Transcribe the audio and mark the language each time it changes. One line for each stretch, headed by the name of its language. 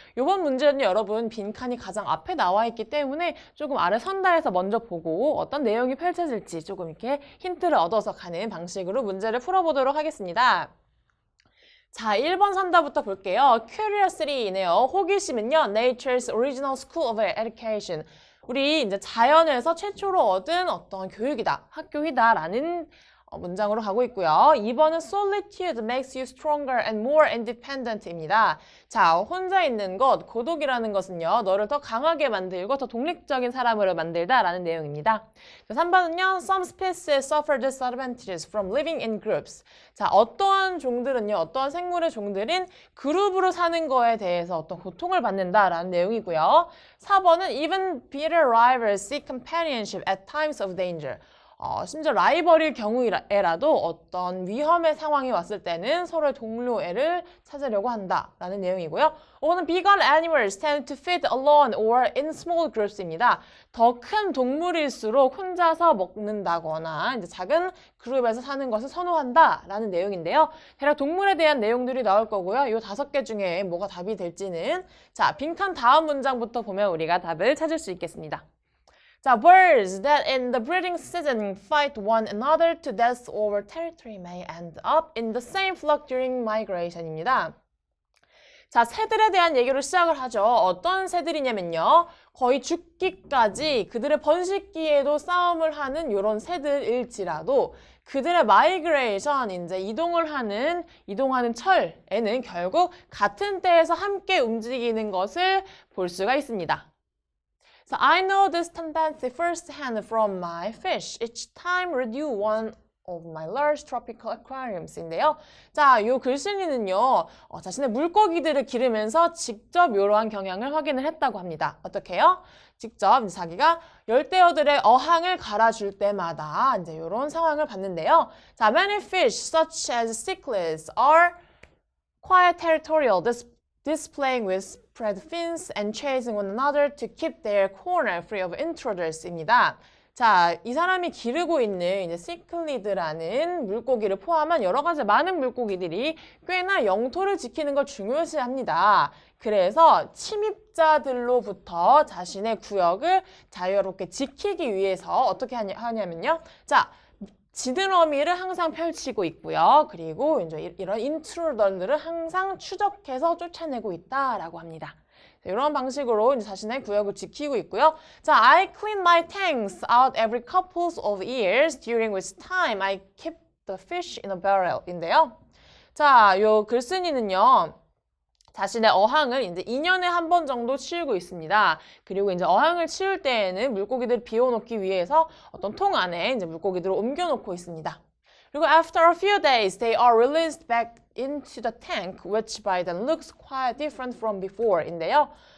Korean: 이번 문제는 여러분 빈칸이 가장 앞에 나와 있기 때문에 조금 아래 선다에서 먼저 보고 어떤 내용이 펼쳐질지 조금 이렇게 힌트를 얻어서 가는 방식으로 문제를 풀어보도록 하겠습니다. 자, 1번 선다부터 볼게요.
English: Curiosity이네요.
Korean: 호기심은요.
English: Nature's Original School of Education.
Korean: 우리 이제 자연에서 최초로 얻은 어떤 교육이다, 학교이다라는 문장으로 가고 있고요. 2번은
English: Solitude makes you stronger and more independent입니다.
Korean: 자, 혼자 있는 것, 고독이라는 것은요. 너를 더 강하게 만들고 더 독립적인 사람으로 만들다라는 내용입니다. 자, 3번은요.
English: Some species suffer disadvantages from living in groups.
Korean: 자, 어떠한 종들은요. 어떠한 생물의 종들은 그룹으로 사는 거에 대해서 어떤 고통을 받는다라는 내용이고요. 4번은
English: Even bitter rivals seek companionship at times of danger.
Korean: 심지어 라이벌일 경우에라도 어떤 위험의 상황이 왔을 때는 서로의 동료애를 찾으려고 한다라는 내용이고요. 5는
English: Big animals tend to feed alone or in small groups입니다.
Korean: 더 큰 동물일수록 혼자서 먹는다거나 이제 작은 그룹에서 사는 것을 선호한다라는 내용인데요. 대략 동물에 대한 내용들이 나올 거고요. 이 5개 중에 뭐가 답이 될지는 자, 빈칸 다음 문장부터 보면 우리가 답을 찾을 수 있겠습니다.
English: 자, birds that in the breeding season fight one another to death over territory may end up in the same flock during migration입니다.
Korean: 자, 새들에 대한 얘기로 시작을 하죠. 어떤 새들이냐면요. 거의 죽기까지 그들의 번식기에도 싸움을 하는 이런 새들일지라도 그들의 마이그레이션, 이제 이동하는 철에는 결국 같은 때에서 함께 움직이는 것을 볼 수가 있습니다.
English: So I know this tendency firsthand from my fish each time renew one of my large tropical aquariums인데요.
Korean: 자, 요 글쓴이는요, 자신의 물고기들을 기르면서 직접 이러한 경향을 확인을 했다고 합니다. 어떻게 해요? 직접 자기가 열대어들의 어항을 갈아줄 때마다 이제 이런 상황을 봤는데요.
English: 자, many fish such as cichlids are quite territorial, displaying with spread fins and chasing one another to keep their corner free of intruders입니다.
Korean: 자, 이 사람이 기르고 있는 이제 시클리드라는 물고기를 포함한 여러 가지 많은 물고기들이 꽤나 영토를 지키는 걸 중요시합니다. 그래서 침입자들로부터 자신의 구역을 자유롭게 지키기 위해서 어떻게 하냐면요. 자, 지드러미를 항상 펼치고 있고요. 그리고 이제 이런 인트루더들을 항상 추적해서 쫓아내고 있다라고 합니다. 이런 방식으로 이제 자신의 구역을 지키고 있고요.
English: 자, I clean my tanks out every couple of years, during which time I keep the fish in a barrel인데요.
Korean: 자, 요 글쓴이는요. 자신의 어항을 이제 2년에 한 번 정도 치우고 있습니다. 그리고 이제 어항을 치울 때에는 물고기들을 비워놓기 위해서 어떤 통 안에 이제 물고기들을 옮겨놓고 있습니다. 그리고
English: after a few days, they are released back into the tank, which by then looks quite different from before인데요.